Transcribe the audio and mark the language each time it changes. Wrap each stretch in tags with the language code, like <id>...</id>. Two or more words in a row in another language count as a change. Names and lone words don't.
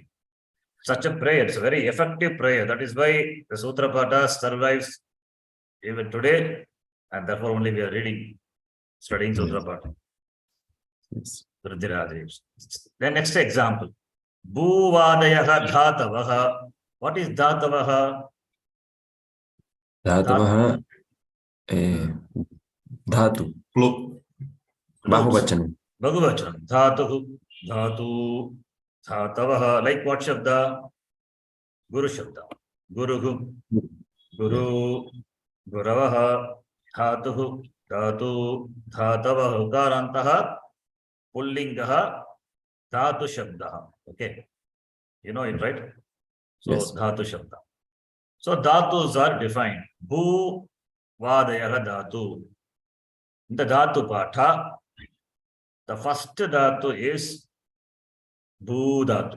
<en>Such a prayer, it's a very effective prayer. That is why the Sutra Pata survives even today, and therefore only we are studying Sutra Pata. Yes.</en> <sa>Vriddhi Radhaj.</sa> <en>Then next example.</en> <sa>Bhuvadayaha dhatavaha.</sa> <en>What is dhatavaha?</en> <sa>Dhatavaha, dhatu. Bahuvachanam. Bahuvachanam. Dhatu, dhatavaha.</sa> <en>Like what shabda?</en> <sa>Guru shabda. Guru, Guravaha, dhatu, dhatavaha. Ukarantaha, pullingaha, dhatu shabda.</sa> <en>Okay. You know it, right? So Yes.</en> <sa>dhatu shabda.</sa> <en>So dhatus are defined.</en> <sa>Bhu vadayaha dhatu.</sa> <en>In the</en> <sa>dhatu patha,</sa> <en>the first dhatu is</en> <sa>bhu dhatu.</sa>